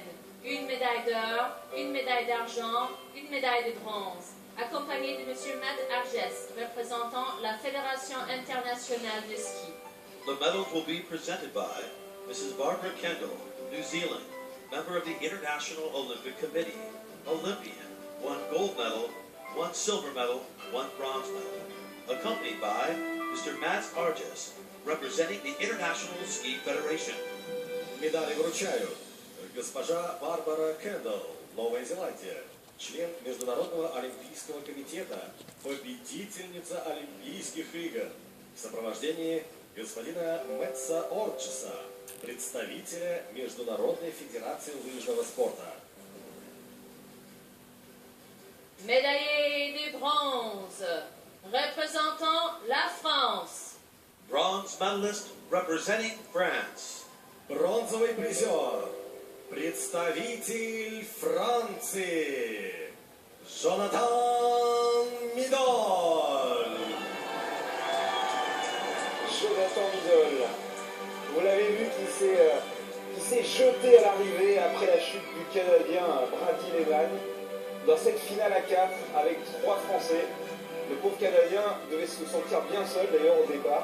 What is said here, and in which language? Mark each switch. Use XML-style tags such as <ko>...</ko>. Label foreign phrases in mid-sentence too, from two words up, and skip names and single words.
<fr>Une médaille d'or, une médaille d'argent, une médaille de bronze, accompagnée de Monsieur Matt Arges, représentant la Fédération internationale de ski.</fr> <en>The medals will be presented by Mrs. Barbara Kendall, New Zealand, member of the International Olympic Committee, Olympian, 1 gold medal, 1 silver medal, 1 bronze medal, accompanied by Mr. Matt Arges, representing the International Ski Federation.</en> <ru>Медали вручают госпожа Барбара Кендалл, Новая Зеландия, член Международного олимпийского комитета, победительница Олимпийских игр, в сопровождении господина Мэтса Орджеса, представителя Международной федерации лыжного спорта.</ru> <fr>Médaillé de bronze, représentant la France.</fr> <en>Bronze medalist representing France.</en> <ru>Бронзовый призер, представитель Франции,</ru> <fr>Jonathan Midol. Jonathan Midol, vous l'avez vu qui s'est jeté à l'arrivée après la chute du Canadien Brady Lehman. Dans cette finale à 4 avec 3 Français, le pauvre Canadien devait se sentir bien seul d'ailleurs au départ.</fr>